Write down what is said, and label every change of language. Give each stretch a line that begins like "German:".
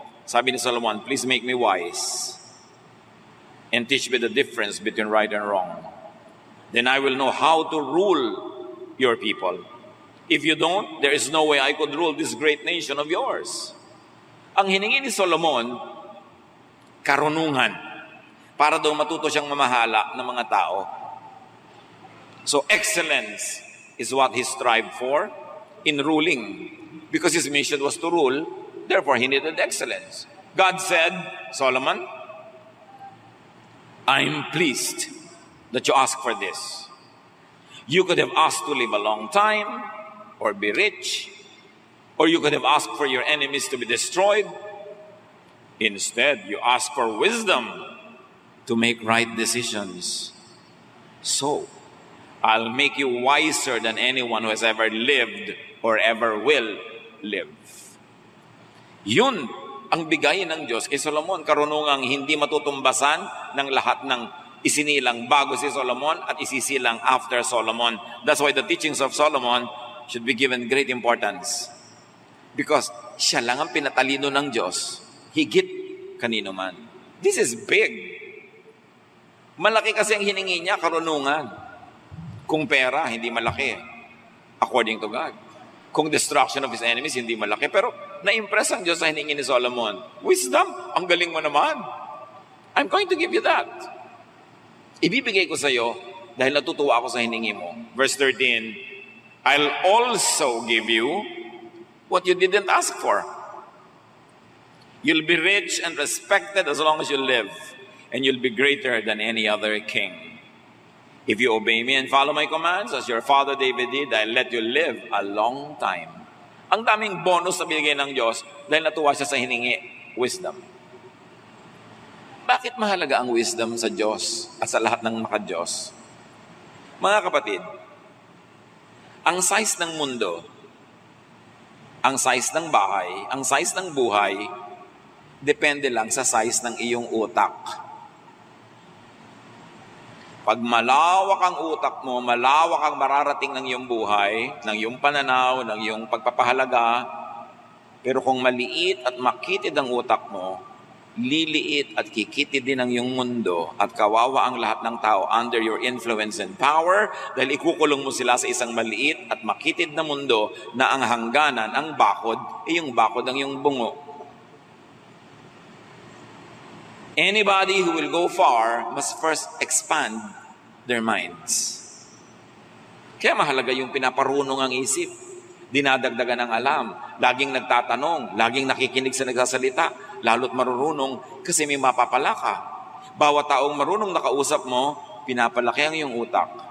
Filipino: Sabi ni Solomon,
English: please make me wise and teach me the difference between right and wrong. Then I will know how to rule your people. If you don't, there is no way I could rule this great nation of yours.
Filipino: Ang hiningi ni Solomon, karunungan, para daw matuto siyang mamahala ng mga tao.
English: So excellence is what he strived for in ruling. Because his mission was to rule, therefore he needed excellence. God said, Solomon, I'm pleased that you ask for this. You could have asked to live a long time, or be rich, or you could have asked for your enemies to be destroyed. Instead, you ask for wisdom to make right decisions. So, I'll make you wiser than anyone who has ever lived or ever will live.
Filipino: Yun ang bigay ng Diyos kay Solomon, karunungang hindi matutumbasan ng lahat ng isinilang bago si Solomon at isisilang
English: after Solomon. That's why the teachings of Solomon should be given great importance.
Filipino: Because siya lang ang pinatalino ng Diyos, higit kanino man.
English: This is big.
Filipino: Malaki kasi ang hiningi niya, karunungan. Kung pera, hindi malaki.
English: According to God.
Filipino: Kung
English: destruction of his enemies,
Filipino: hindi malaki. Pero na-impress ang Diyos sa hiningi ni Solomon.
English: Wisdom,
Filipino: ang galing mo naman.
English: I'm going to give you that.
Filipino: Ibibigay ko sa iyo dahil natutuwa ako sa hiningi mo.
English: Verse 13, I'll also give you what you didn't ask for. You'll be rich and respected as long as you live, and you'll be greater than any other king. If you obey me and follow my commands, as your father David did, I'll let you live a long time.
Filipino: Ang daming bonus na binigay ng Diyos dahil natuwa siya sa hiningi, wisdom. Bakit mahalaga ang wisdom sa Diyos at sa lahat ng maka-Diyos? Mga kapatid, ang size ng mundo, ang size ng bahay, ang size ng buhay, depende lang sa size ng iyong utak. Pag malawak ang utak mo, malawak ang mararating ng iyong buhay, ng iyong pananaw, ng iyong pagpapahalaga, pero kung maliit at makitid ang utak mo, liliit at kikitid din ang iyong mundo at kawawa ang lahat ng tao
English: under your influence and power
Filipino: dahil ikukulong mo sila sa isang maliit at makitid na mundo na ang hangganan, ang bakod, yung bakod ng iyong bungo.
English: Anybody who will go far must first expand their minds.
Filipino: Kaya mahalaga yung pinaparunong ang isip, dinadagdagan ng alam, laging nagtatanong, laging nakikinig sa nagsasalita, lalo't marurunong kasi may mapapala ka. Bawat taong marunong na kausap mo, pinapalaki ang iyong utak.